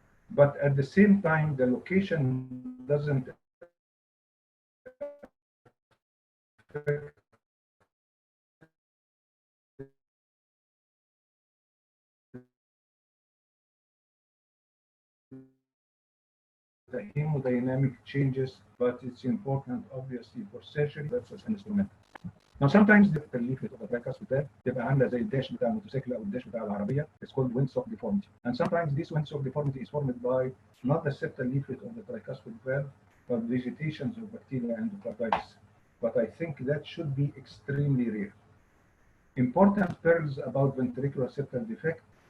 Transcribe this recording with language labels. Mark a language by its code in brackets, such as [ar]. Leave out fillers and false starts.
[en] But at the same time, the location doesn't affect the hemodynamic changes, but it's important, obviously, for surgery versus instrument. Now, sometimes the leaflet of the tricuspid [ar] تبقى عامله زي الداش بتاع الموتوسيكل او الداش بتاع العربيه. [en] It's called windsock deformity. And sometimes this windsock deformity is formed by not the septal leaflet of the tricuspid valve, but vegetations of bacteria and endocarditis. But I think that should be extremely rare. Important pearls about ventricular septal defect.